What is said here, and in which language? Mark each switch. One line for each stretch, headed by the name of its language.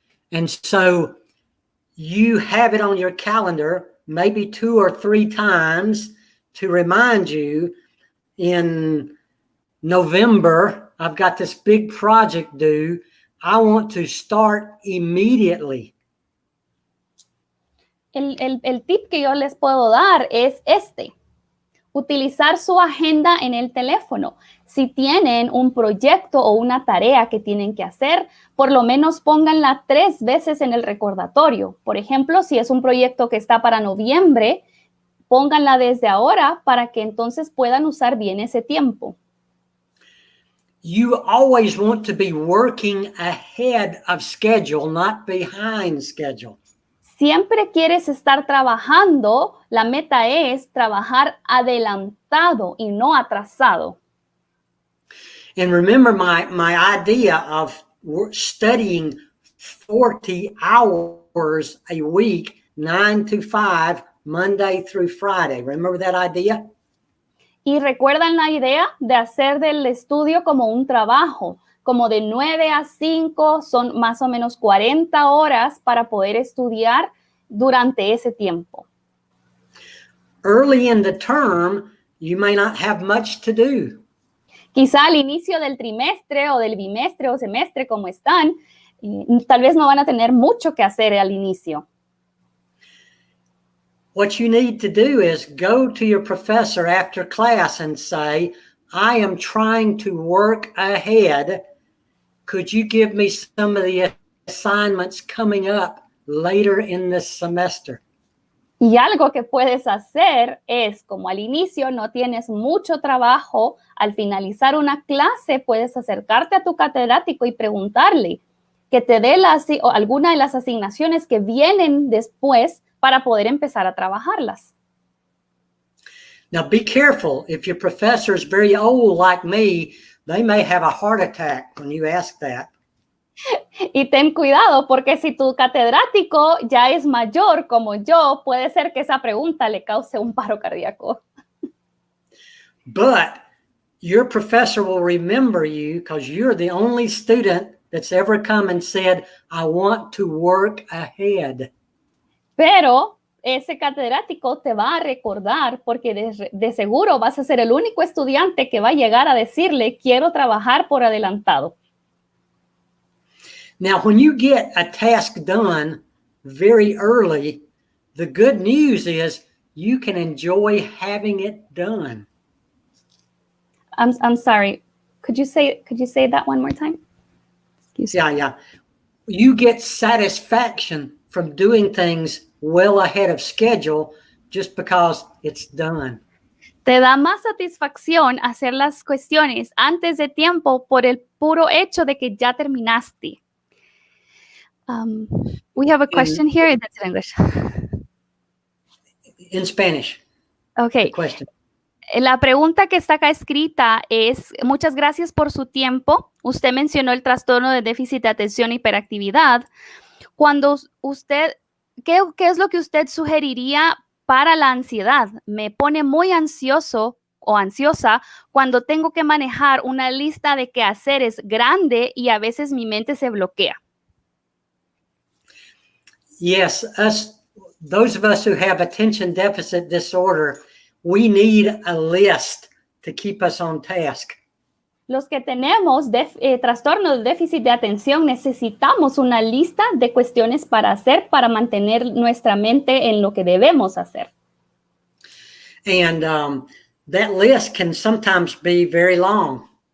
English: And so you have it on your calendar maybe 2 or 3 times to remind you in November, I've got this big project due. I want to start immediately.
Spanish: El tip que yo les puedo dar es utilizar su agenda en el teléfono. Si tienen un proyecto o una tarea que tienen que hacer, por lo menos pónganla 3 veces en el recordatorio. Por ejemplo, si es un proyecto que está para noviembre, pónganla desde ahora para que entonces puedan usar bien ese tiempo.
English: You always want to be working ahead of schedule, not behind schedule.
Spanish: Siempre quieres estar trabajando, la meta es trabajar adelantado y no atrasado.
English: And remember my idea of studying 40 hours a week, 9 to 5, Monday through Friday. Remember that idea?
Spanish: Y recuerdan la idea de hacer del estudio como un trabajo, como de 9 a 5, son más o menos 40 horas para poder estudiar durante ese tiempo.
English: Early in the term, you may not have much to do.
Spanish: Quizá al inicio del trimestre o del bimestre o semestre, como están, tal vez no van a tener mucho que hacer al inicio.
English: What you need to do is go to your professor after class and say, I am trying to work ahead. Could you give me some of the assignments coming up later in this semester?
Spanish: Y algo que puedes hacer es, como al inicio no tienes mucho trabajo, al finalizar una clase puedes acercarte a tu catedrático y preguntarle que te dé alguna de las asignaciones que vienen después para poder empezar a trabajarlas.
English: Now be careful. If your professor is very old like me, they may have a heart attack when you ask that.
Spanish: Y ten cuidado, porque si tu catedrático ya es mayor como yo, puede ser que esa pregunta le cause un paro cardíaco.
English: But your professor will remember you because you're the only student that's ever come and said, I want to work ahead.
Spanish: Pero ese catedrático te va a recordar porque de seguro vas a ser el único estudiante que va a llegar a decirle, quiero trabajar por adelantado.
English: Now, when you get a task done very early, the good news is you can enjoy having it done. I'm sorry. Could you say that one more time? Yeah. You get satisfaction from doing things well ahead of schedule just because it's done.
Spanish: Te da más satisfacción hacer las cuestiones antes de tiempo por el puro hecho de que ya terminaste.
English: We have a question here. That's in English. In Spanish. Okay. Question.
Spanish: La pregunta que está acá escrita es, muchas gracias por su tiempo. Usted mencionó el trastorno de déficit de atención e hiperactividad. Cuando usted, ¿qué es lo que usted sugeriría para la ansiedad? Me pone muy ansioso o ansiosa cuando tengo que manejar una lista de quehaceres grande y a veces mi mente se bloquea.
English: Yes, those of us who have attention deficit disorder, we need a list to keep us on task.
Spanish: Los que tenemos trastorno de déficit de atención necesitamos una lista de cuestiones para hacer para mantener nuestra mente en lo que debemos hacer.
English: And that list can sometimes be very long.